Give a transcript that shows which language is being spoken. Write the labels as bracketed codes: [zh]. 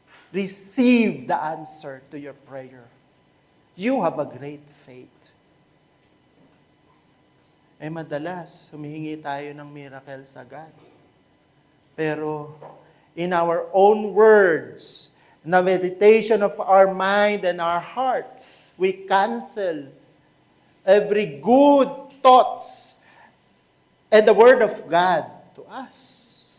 [en] Receive the answer to your prayer. You have a great faith. [tl] Madalas, humihingi tayo ng miracle sa God. [en] Pero, in our own words, in the meditation of our mind and our hearts, we cancel every good thoughts and the Word of God to us.